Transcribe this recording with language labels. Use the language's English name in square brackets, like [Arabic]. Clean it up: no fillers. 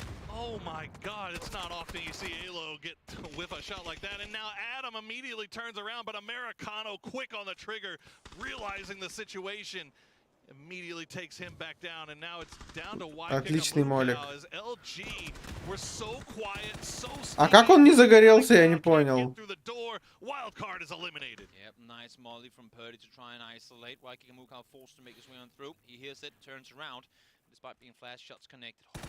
[English] Oh my god, it's not often you see Alo get whiff a shot like that. And now Adam immediately turns around, but Americano quick on the trigger, realizing the situation. Immediately takes him back down, and now it's down to [Russian] Отличный молик. [English] LG were so quiet, so [Russian] А как он не загорелся, я не понял. [English] Wild card is eliminated. Yep, nice molly from Purdy to try and isolate. Waikikamuka forced to make his way on through. He hears it, turns around. Despite being flash shots connected.